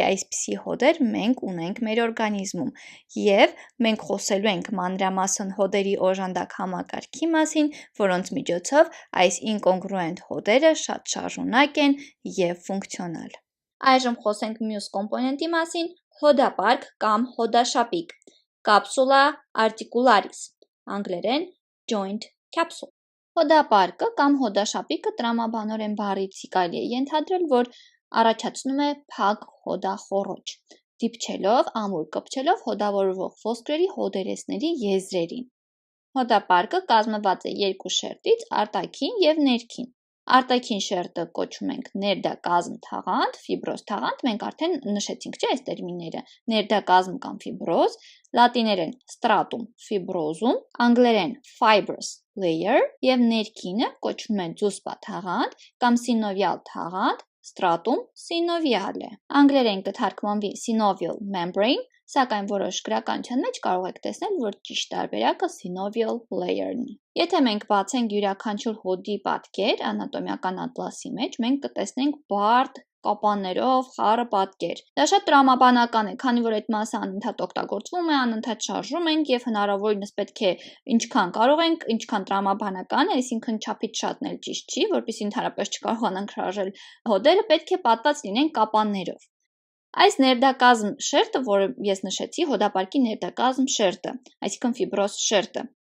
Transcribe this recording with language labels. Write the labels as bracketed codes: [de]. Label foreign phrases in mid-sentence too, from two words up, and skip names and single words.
[hy] այսպիսի հոդեր մենք ունենք մեր օրգանիզմում եւ մենք խոսելու ենք մանրամասն հոդերի օժանդակ համակարգի մասին, որոնց միջոցով այս ինկոնգրուենտ հոդերը շատ շարժունակ են եւ ֆունկցիոնալ։ Այժմ խոսենք մյուս կոմպոնենտի մասին՝ հոդապարկ կամ հոդաշապիկ, [la] capsula articularis, [hy] անգլերեն [en] joint capsule։ [hy] Հոդապարկը կամ հոդաշապիկը տրամաբանորեն բառից կարելի է ենթադրել, որ առաջացնում է փակ հոդախոռոչ, դիպչելով, ամուր կպչելով հոդավորվող ոսկրերի հոդերեսների եզրերին։ Հոդապարկը կազմված է երկու շերտից՝ արտաքին եւ ներքին։ Արտաքին շերտը կոչում ենք ներդակազմ թաղանթ, ֆիբրոզ թաղանթ, մենք արդեն նշեցինք, չէ՞, այս տերմինները, ներդակազմ կամ ֆիբրոզ, լատիներեն [la] stratum fibrosum, [hy] անգլերեն [en] fibrous layer [hy] եւ ներքինը կոչվում է ձուսպա թաղանթ կամ synovial թաղանթ, [la] stratum synoviale։ [hy] Անգլերեն կթարգմանվի [en] synovial membrane, [hy] սակայն որոշ գրականության մեջ կարող եք տեսնել, որ ճիշտ տարբերակը [en] synovial layer- [hy] ն է։ Եթե մենք բացենք յուրաքանչյուր հոդի պատկեր անատոմիական ատլասի մեջ, մենք կտեսնենք բարդ կապաններով խառը պատկեր։ Դա շատ տրամաբանական է, քանի որ այդ մասը անընդհատ օգտագործվում է, անընդհատ շարժում ենք եւ հնարավորինս պետք է ինչքան կարող ենք, ինչքան տրամաբանական է, այսինքն չափից շատն էլ ճիշտ չի, որպեսզի ընդհանրապես չկարողանանք շարժել հոդերը, պետք է պատված լինեն կապաններով։ Այս ներդակազմ շերտը, որը ես նշեցի, հոդապարկի ներդակազմ շերտը, այսինքն ֆիբրոզ շերտը,